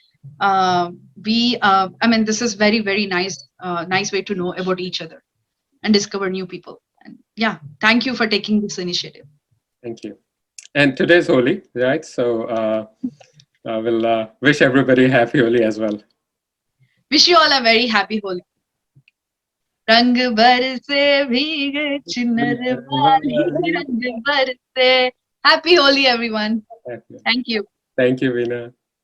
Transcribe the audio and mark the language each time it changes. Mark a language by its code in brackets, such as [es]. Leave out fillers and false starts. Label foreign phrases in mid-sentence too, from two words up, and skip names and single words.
[en] I mean, this is very, very nice way to know about each other and discover new people. And yeah, thank you for taking this initiative. Thank you. And today's Holi, right? So I will wish everybody happy Holi as well. Wish you all a very happy Holi. [hi] रंग बरसे भीगे चुनर वाली रंग बरसे. [en] Happy Holi, everyone. Happy. Thank you. Thank you, Veena.